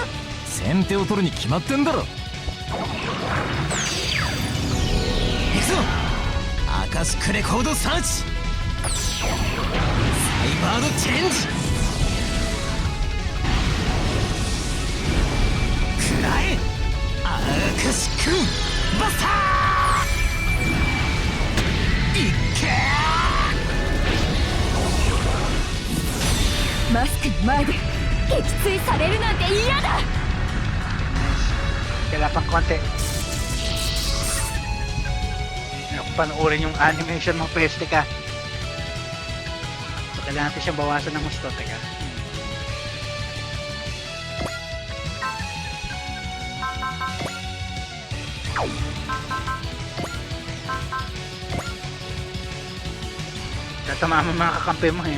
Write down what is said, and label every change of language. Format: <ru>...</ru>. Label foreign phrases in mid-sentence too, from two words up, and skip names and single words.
<ja>先手を取るに決まってんだろ。行くぞアカシックレコードサーチサイバードチェンジくらえアカシックバスターいっけーマスクの前で撃墜されるなんて嫌だ。</ja> <tl>Kailangan pang konti. Panoorin yung animation ng peste ka. So, kailangan natin siyang bawasan ng gusto. Teka. Tatama mo mga kakampi mo eh.</tl>